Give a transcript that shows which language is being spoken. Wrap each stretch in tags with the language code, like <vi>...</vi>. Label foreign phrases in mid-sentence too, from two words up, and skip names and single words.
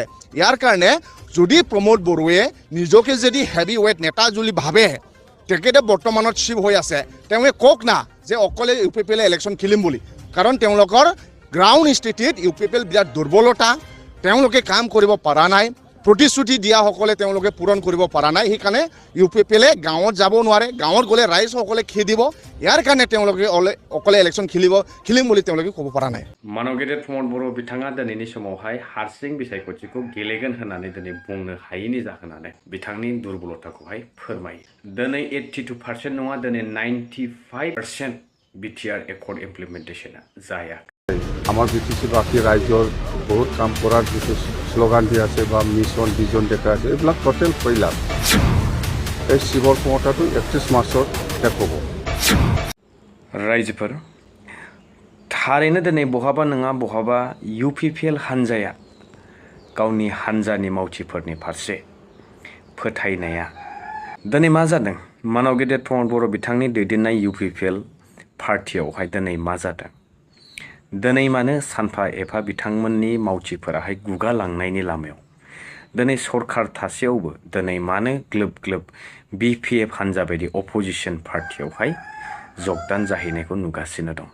<as>ইয়াৰ কাৰণে যদি প্ৰমোদ বড়োৱে নিজকে যদি হেভি ৱেট নেতা বুলি ভাবে তেখেতে বৰ্তমানত চিফ হৈ আছে তেওঁ কওক না যে অকলে ইউপিপিএলে ইলেকশ্যন খেলিম বুলি কাৰণ তেওঁলোকৰ গ্ৰাউণ্ড স্থিতিত ইউপিপিএল বিৰাট দুৰ্বলতা তেওঁলোকে কাম কৰিব পৰা নাই প্ৰতিশ্ৰুতি দিয়াসকলে তেওঁলোকে পূৰণ কৰিব পৰা নাই। সেইকাৰণে ইউপিপিএলে গাঁৱত যাব নোৱাৰে গাঁৱত গ'লে ৰাইজসকলে খেদিব ইয়াৰ কাৰণে তেওঁলোকে অকলে ইলেকশ্যন খেলিম বুলি তেওঁলোকে ক'ব পৰা নাই।</as> <brx>मानवगेदेर प्रमोद बर' बिथाङा दिनैनि समावहाय हारसिं बिसायख'थिखौ गेलेगोन होननानै दिनै बुंनो हायैनि जाहोनानो बिथांनि दुर्बलताखौहाय फोरमायो। दिनै 82% नङा दिनै 95% बिटिआर एकर्ड इमप्लिमेन्टेशना जाया।</brx> <as>আমাৰ বিটিচি বাকী ৰাজ্যৰ বহুত কাম কৰাৰ যিটো শ্লোগান দি আছে বা</as> <en>mission vision</en> <as>দেখা আছে এইবিলাক</as> <en>total failure.</en> <as>এই শিৱৰ ক্ষমতাটো 31 মাৰ্চত শেষ হ'ব।</as> <brx>रायजोफोर थारैनो दिनै बहाबा नङा बहाबा इउपिपिएल हान्जाया गावनि हान्जानि मावथिफोरनि फारसे फोथायनाया दिनै मा जादों मानवगेदेर प्रमोद बर' बिथांनि दैदेननाय इउपिपिएल पार्टियावहाय दिनै मा जादों दिनै मानो सानफा एफा बिथांमोननि मावथिफोराहाय गुगालांनायनि लामायाव दिनै सरकार थासेयावबो दिनै मानो ग्लोब ग्लोब बिपिएफ हान्जा बायदि अपोजिशन पार्टियावहाय जगदान जाहैनायखौ नुगासिनो दं।</brx>